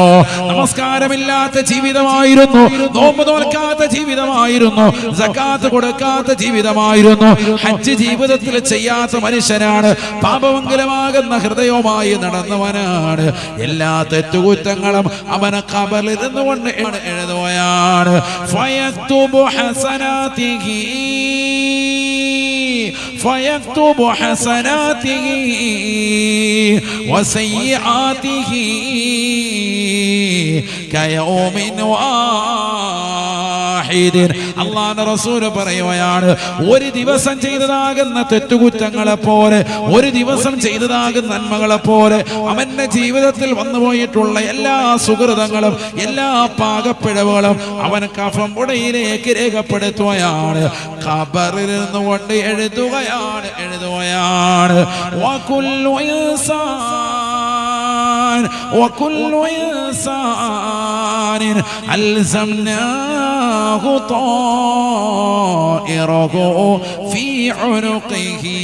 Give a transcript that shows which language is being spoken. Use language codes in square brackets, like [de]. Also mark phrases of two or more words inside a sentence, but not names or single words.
[ml] നമസ്കാരമില്ലാത്ത ജീവിതമായിരുന്നു, നോമ്പ് നോൽക്കാത്ത ജീവിതമായിരുന്നു, സകാത്ത് കൊടുക്കാത്ത ജീവിതമായിരുന്നു, ഹജ്ജ് ജീവിതത്തിൽ ചെയ്യാത്ത മനുഷ്യനാണ്, പാപമംഗലമാകുന്ന ഹൃദയവുമായി നടന്നവനാണ്. എല്ലാ തെറ്റുകുറ്റങ്ങളും അവനെ ഖബറിൽ ഇരുന്നുകൊണ്ട് എഴുതുകയാണ്. [ar] فيكتب حسناته فيكتب حسناته وسيئاته كيوم واحد. [ml] അല്ലാഹുവിന്റെ റസൂൽ പറയുകയാണ്, ഒരു ദിവസം ചെയ്തതാകുന്ന തെറ്റുകുറ്റങ്ങളെ പോലെ, ഒരു ദിവസം ചെയ്തതാകുന്ന നന്മകളെ പോലെ അവന്റെ ജീവിതത്തിൽ വന്നുപോയിട്ടുള്ള എല്ലാ സുഹൃതങ്ങളും എല്ലാ പാകപ്പിഴവുകളും അവൻ കഫം പുടയിലേക്ക് രേഖപ്പെടുത്തുകയാണ്. ഖബറിൽ നിന്നുകൊണ്ട് എഴുതുകയാണ്. [ar] وكل إنسان ألزمناه طائره في عنقه